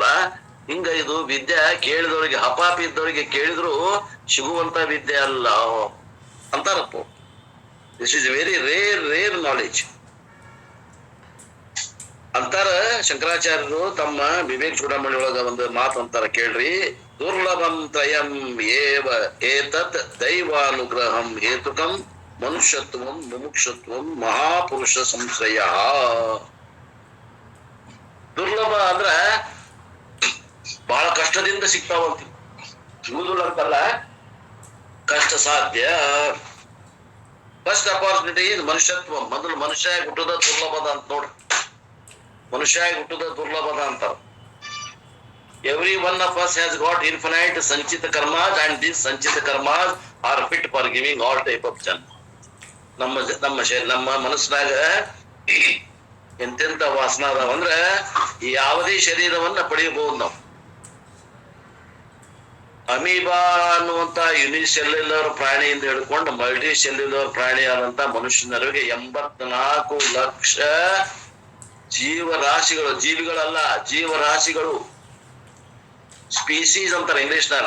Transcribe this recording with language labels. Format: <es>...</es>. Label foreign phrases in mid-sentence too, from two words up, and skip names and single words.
<kn>ಹಿಂಗ ಇದು ವಿದ್ಯೆ ಕೇಳಿದವರಿಗೆ, ಹಪಾಪಿ ಇದ್ದವರಿಗೆ ಕೇಳಿದ್ರು ಸಿಗುವಂತ ವಿದ್ಯೆ ಅಲ್ಲ ಅಂತಾರಪ್ಪ.</kn> <en>this is very rare knowledge</en> <kn>ಅಂತಾರ ಶಂಕರಾಚಾರ್ಯರು ತಮ್ಮ ವಿವೇಕ ಚೂಡಾಮಣಿ ಒಳಗ ಒಂದು ಮಾತು ಅಂತಾರ ಕೇಳ್ರಿ.</kn> <sa>ದುರ್ಲಭಂ ತ್ರಯಂ ಏವ ಏತತ್ ದೈವಾನುಗ್ರಹಂ ಹೇತುಕಂ ಮನುಷ್ಯತ್ವಂ ಮುಮುಕ್ಷತ್ವಂ ಮಹಾಪುರುಷ ಸಂಶ್ರಯ.</sa> <kn>ದುರ್ಲಭ ಅಂದ್ರ ಬಹಳ ಕಷ್ಟದಿಂದ ಸಿಗ್ತಾವಂತ, ಸಿಗುದಿಲ್ಲ ಅಂತಲ್ಲ, ಕಷ್ಟ ಸಾಧ್ಯ.</kn> <en>first opportunity</en> <kn>ಇದು ಮನುಷ್ಯತ್ವ. ಮೊದಲು ಮನುಷ್ಯ ಹುಟ್ಟುದ ದುರ್ಲಭದ ಅಂತ ನೋಡ್ರಿ. ಮನುಷ್ಯ ಹುಟ್ಟುದ ದುರ್ಲಭದ ಅಂತಾರ.</kn> <en>every one of us has got infinite</en> <kn>ಸಂಚಿತ ಕರ್ಮಾಸ್</kn> <en>and these</en> <kn>ಸಂಚಿತ ಕರ್ಮಾಸ್</kn> <en>are fit for giving all type of jnana.</en> <kn>ನಮ್ಮ ಮನಸ್ಸಿನಾಗ ಎಂತೆಂತ ವಾಸನ ಅದಾವ ಅಂದ್ರ ಯಾವುದೇ ಶರೀರವನ್ನ ಪಡೆಯಬಹುದು ನಾವು. ಅಮೀಬಾ ಅನ್ನುವಂತ ಯುನಿಸೆಲ್ಯುಲರ್ ಪ್ರಾಣಿಯಿಂದ ಹಿಡ್ಕೊಂಡು</kn> <en>multi cellular</en> <kn>ಪ್ರಾಣಿ ಆದಂತ ಮನುಷ್ಯನವರೆಗೆ 84 ಲಕ್ಷ ಜೀವರಾಶಿಗಳು, ಜೀವಿಗಳಲ್ಲ ಜೀವರಾಶಿಗಳು, ಸ್ಪೀಸೀಸ್ ಅಂತಾರೆ ಇಂಗ್ಲಿಷ್ನಲ್ಲಿ.</kn>